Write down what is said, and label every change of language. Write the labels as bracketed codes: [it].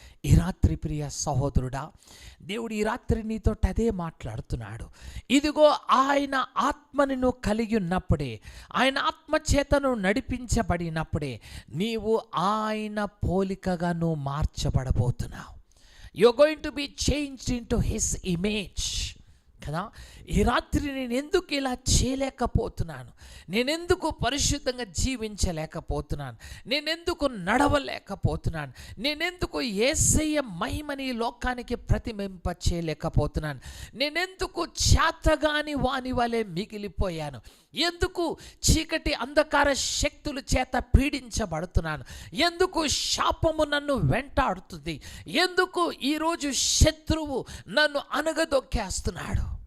[te] ఈ రాత్రి ప్రియ సహోదరుడా, దేవుడు ఈ రాత్రి నీతో అదే మాట్లాడుతున్నాడు. ఇదిగో ఆయన ఆత్మని నువ్వు కలిగి ఉన్నప్పుడే, ఆయన ఆత్మ చేతను నడిపించబడినప్పుడే నీవు ఆయన పోలికగా నువ్వు మార్చబడబోతున్నావు. [en] you're going to be changed into his image కదా. [te] ఈ రాత్రి నేను ఎందుకు ఇలా చేయలేకపోతున్నాను, నేనెందుకు పరిశుద్ధంగా జీవించలేకపోతున్నాను, నేనెందుకు నడవలేకపోతున్నాను, నేనెందుకు యేసయ్య మహిమని లోకానికి ప్రతిబింబ చేయలేకపోతున్నాను, నేనెందుకు చేతగాని వాని వలె మిగిలిపోయాను, ఎందుకు చీకటి అంధకార శక్తుల చేత పీడించబడుతున్నాను, ఎందుకు శాపము నన్ను వెంటాడుతుంది, ఎందుకు ఈరోజు శత్రువు నన్ను అనగదొక్కేస్తున్నాడు.